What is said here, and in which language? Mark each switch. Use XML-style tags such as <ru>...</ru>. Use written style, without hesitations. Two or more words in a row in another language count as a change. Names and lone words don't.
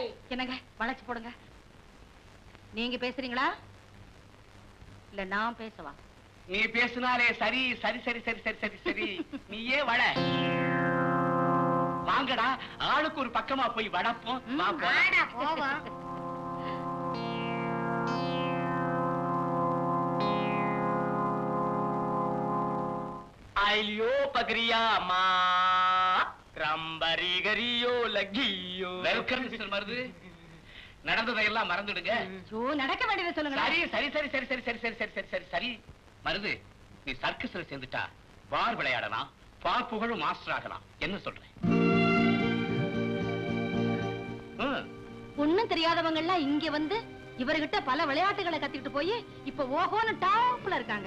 <ta>என்னங்க வளைச்சு போடுங்க. நீங்க பேசுறீங்களா இல்ல நான் பேசவா? நீ பேசினாலே சரி சரி சரி சரி சரி சரி சரி. நீயே வள. வாங்கடா, ஆளுக்கு ஒரு பக்கமா போய் வளப்போம். போவோம். आइलियो पगरिया मा रंबरी गरियो लगियो. வெல்கம் மிஸ்டர் மருது. நடந்ததையெல்லாம் மறந்துடுங்க. நடக்க வேண்டியதை சொல்லுங்க. சரி சரி சரி சரி சரி சரி சரி சரி சரி சரி. மருது, நீ சர்க்கஸ்ல சேர்ந்துட்டா வார் விளையாடலாம், பார் புகழும் மாஸ்டர் ஆகலாம். என்ன சொல்றேன்? ஒண்ணும் தெரியாதவங்க எல்லாம் இங்க வந்து இவர்கிட்ட பல விளையாட்டுகளை கத்துக்கிட்டு போய் இப்ப ஓஹோன்னு டாப்ல இருக்காங்க.</ta>